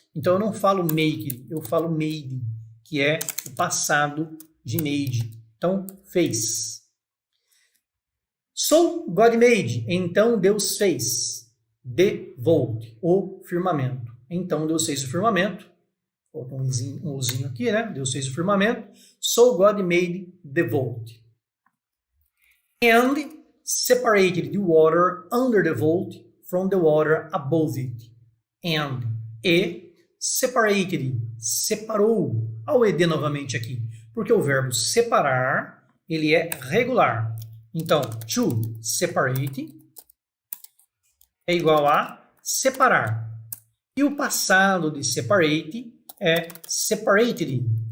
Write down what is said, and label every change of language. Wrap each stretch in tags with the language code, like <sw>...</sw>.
<pt>Então, eu não falo make, eu falo made, que é o passado de made. Então, fez.</pt> <en>So, God made.</en> <pt>Então, Deus fez.</pt> <en>The vault,</en> <pt>o firmamento. Então, Deus fez o firmamento. Vou botar um uzinho aqui, né? Deus fez o firmamento.</pt> <en>So, God made the vault. And separated the water under the vault from the water above it. And, separated, separou.</en> <pt>Olha o ed novamente aqui. Porque o verbo separar, ele é regular. Então, to separate é igual a separar. E o passado de separate é separated.</pt>